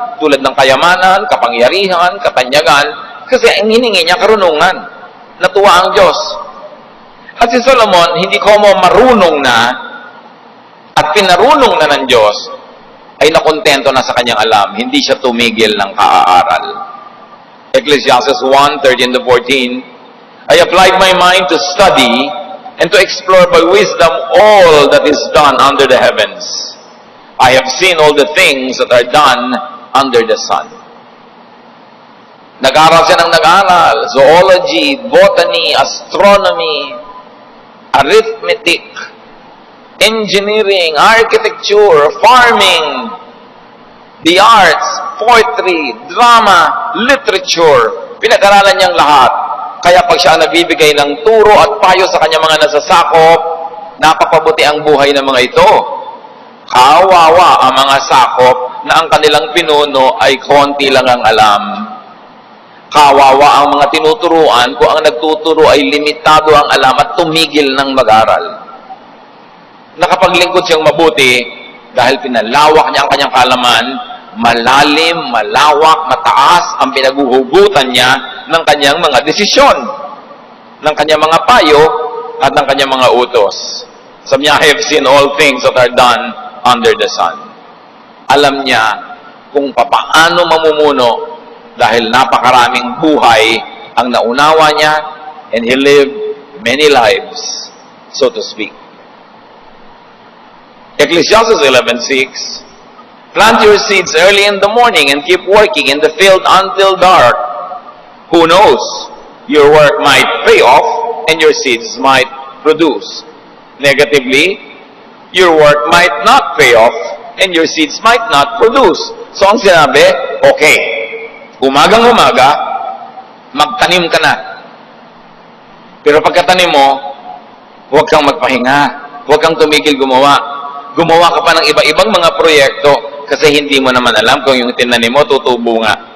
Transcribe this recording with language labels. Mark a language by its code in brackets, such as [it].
[tl] Tulad ng kayamanan, kapangyarihan, katanyagan, kasi ang hiningi niya karunungan. Natuwa ang Diyos. At si Solomon, hindi ko mo marunong na, at pinarunong na ng Diyos, ay nakontento na sa kanyang alam. Hindi siya tumigil ng kaaaral. [en] Ecclesiastes 1:13-14, I applied my mind to study and to explore by wisdom all that is done under the heavens. I have seen all the things that are done under the sun. [tl] Nag-aral siya ng nag-aral. [en] Zoology, botany, astronomy, arithmetic, engineering, architecture, farming, the arts, poetry, drama, literature. [tl] Pinag-aralan niyang lahat. Kaya pag siya nagbibigay ng turo at payo sa kanyang mga nasasakop, napapabuti ang buhay ng mga ito. Kawawa ang mga sakop na ang kanilang pinuno ay konti lang ang alam. Kawawa ang mga tinuturuan kung ang nagtuturo ay limitado ang alam at tumigil ng mag-aral. Nakapaglingkod siyang mabuti dahil pinalawak niya ang kanyang kaalaman, malalim, malawak, mataas ang pinaguhugutan niya ng kanyang mga desisyon, ng kanyang mga payo, at ng kanyang mga utos. Sabi niya, [en] I have seen all things that are done under the sun. [tl] Alam niya kung paano mamumuno dahil napakaraming buhay ang naunawa niya, [en] and he lived many lives, so to speak. Ecclesiastes 11:6, plant your seeds early in the morning and keep working in the field until dark. Who knows? Your work might pay off and your seeds might produce. Negatively, your work might not pay off and your seeds might not produce. [tl] So ang sinabi, okay, umagang-umaga, magtanim ka na. Pero pagkatanim mo, huwag kang magpahinga. Huwag kang tumigil gumawa. Gumawa ka pa ng iba-ibang mga proyekto kasi hindi mo naman alam kung yung tinanim mo tutubo nga.